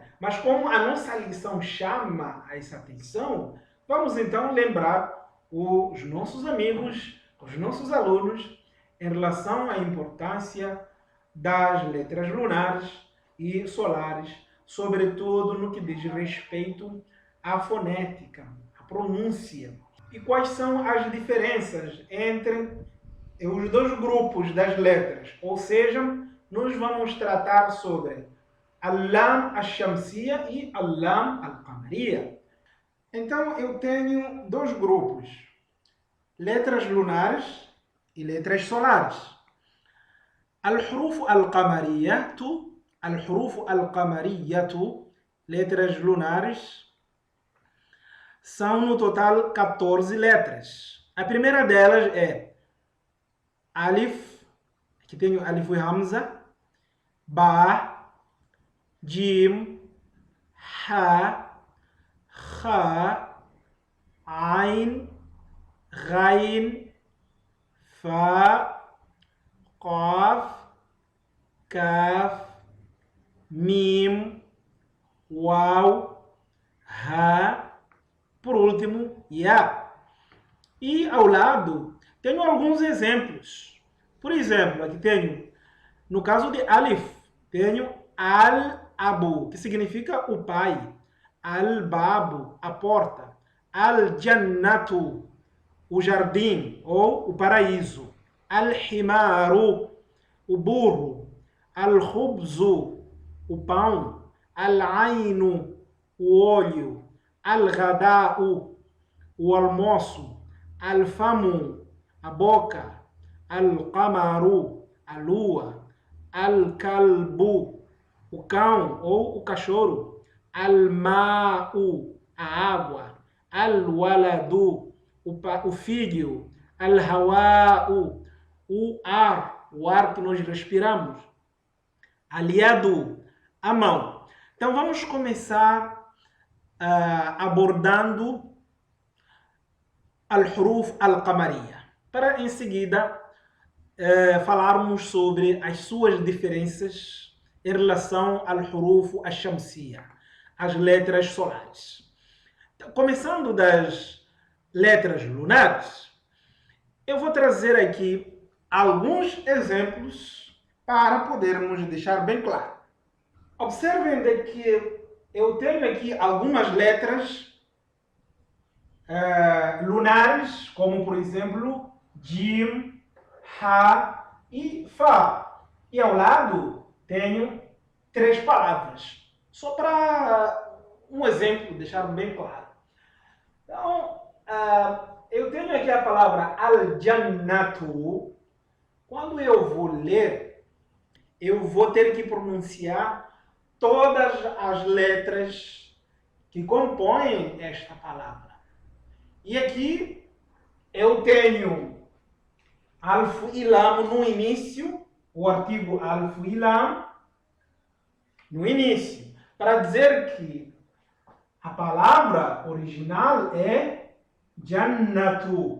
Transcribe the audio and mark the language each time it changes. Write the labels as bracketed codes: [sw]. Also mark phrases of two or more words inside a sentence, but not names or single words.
[pt] Mas como a nossa lição chama essa atenção, vamos então lembrar os nossos amigos, os nossos alunos, em relação à importância das letras lunares e solares, sobretudo no que diz respeito à fonética, à pronúncia. E quais são as diferenças entre os dois grupos das letras, ou seja, nós vamos tratar sobre [ar] اللام الشمسية [pt] e [ar] اللام القمرية. [pt] Então, eu tenho dois grupos, letras lunares e letras solares. [ar] الحروف القمرية, [pt] letras lunares, são no total 14 letras. A primeira delas é alif, aqui tenho alif e hamza, ba, jim, ha, kha, ain, ghain, fa, qaf, kaf, mim, waw, ha, por último, ya. E ao lado tenho alguns exemplos. Por exemplo, aqui tenho, no caso de alif, tenho al-abu, que significa o pai, al-babu, a porta, al-jannatu, o jardim ou o paraíso, al-himaru, o burro, al-khubzu, o pão, al-ainu, o olho, al-ghada'u, o almoço, al-famu, a boca, al-qamaru, a lua, al-kalbu, o cão ou o cachorro, al-ma'u, a água, al-waladu, o filho, al-hawa'u, o ar que nós respiramos, al-yadu, a mão. Então vamos começar abordando [ar] الحروف القمرية, [pt] para em seguida falarmos sobre as suas diferenças em relação ao [ar] حروف الشمسية, [pt] as letras solares. Então, começando das letras lunares, eu vou trazer aqui alguns exemplos para podermos deixar bem claro. Observem que eu tenho aqui algumas letras lunares, como por exemplo jim, ha e fa. E ao lado tenho 3 palavras. Só para um exemplo, deixar bem claro. Então, eu tenho aqui a palavra al-jannatu. Quando eu vou ler, eu vou ter que pronunciar todas as letras que compõem esta palavra. E aqui eu tenho alif e lam no início, o artigo alif e lam no início, para dizer que a palavra original é jannatu.